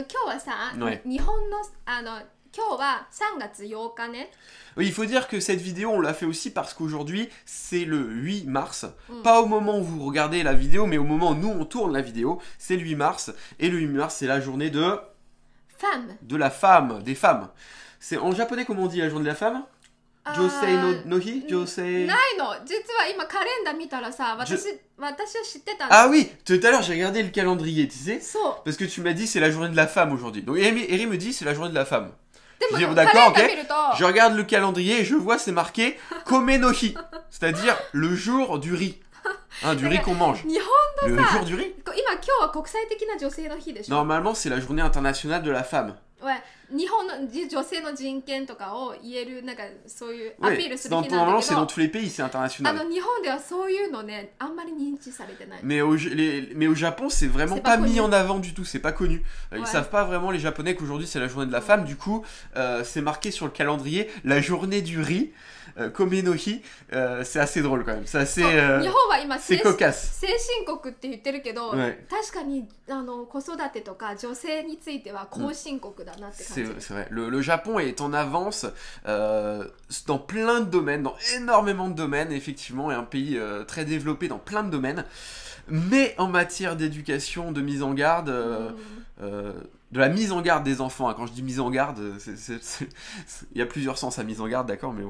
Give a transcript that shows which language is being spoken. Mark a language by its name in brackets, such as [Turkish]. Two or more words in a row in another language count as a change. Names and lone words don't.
[French] Oui, il faut dire que cette vidéo, on l'a fait aussi parce qu'aujourd'hui, c'est le 8 mars. Pas au moment où vous regardez la vidéo, mais au moment où nous, on tourne la vidéo. C'est le 8 mars. Et le 8 mars, c'est la journée de... Femme. De la femme, des femmes. C'est en japonais, comment on dit la journée de la femme? [Japanese] 女性の日？女性... ないの。実は今カレンダー見たらさ、私は知ってたん [French] Ah oui, tout à l'heure j'ai regardé le calendrier, tu sais. [Japanese] そう。 [French] Parce que tu m'as dit c'est la journée de la femme aujourd'hui. Donc Eri me dit c'est la journée de la femme. [Japanese] でも [French] Je dis, [Japanese] カ [French] d'accord, [Japanese] レンダー [French] ok. [Japanese] 見ると、 [French] Je regarde le calendrier et je vois c'est marqué [Japanese] 米の日. [French] C'est-à-dire le jour du riz. Hein, du riz qu'on mange. [Japanese] 日 [French] Le [Japanese] 本のさ、 [French] jour du riz. [Japanese] 今日は国際的な女性の日でしょ。 [French] Normalement c'est la journée internationale de la femme. [Japanese] 日本の女性の人権とかを言えるなんかそういうアピー [French] Oui, [Japanese] ルする日なんだ [French] normalement [Japanese] け [French] c'est dans [Japanese] ど、 [French] tous les pays, c'est [Japanese] 日 [French] international. [Japanese] 本ではそういうのねあんまり認知されてない。 [French] Mais au Japon, c'est vraiment C'est pas pas mis connu. en avant du tout, c'est pas connu. Ils Ouais. savent pas vraiment, les Japonais, qu'aujourd'hui c'est la journée de la femme. Du coup, c'est marqué sur le calendrier la journée du riz, [Japanese] 米の日. [French] C'est assez drôle quand même. C'est assez. [Japanese] 日本は今 [French] C'est cocasse. [Japanese] 先進国って言ってるけど、 [French] Ouais. [Japanese] 確かに子育てとか女性については後進国だなって感じ。 [French] C'est vrai. Le Japon est en avance dans plein de domaines, dans énormément de domaines, effectivement, est un pays très développé dans plein de domaines. Mais en matière d'éducation, de mise en garde, de la mise en garde des enfants, hein, quand je dis mise en garde, il y a plusieurs sens à mise en garde, d'accord, mais bon.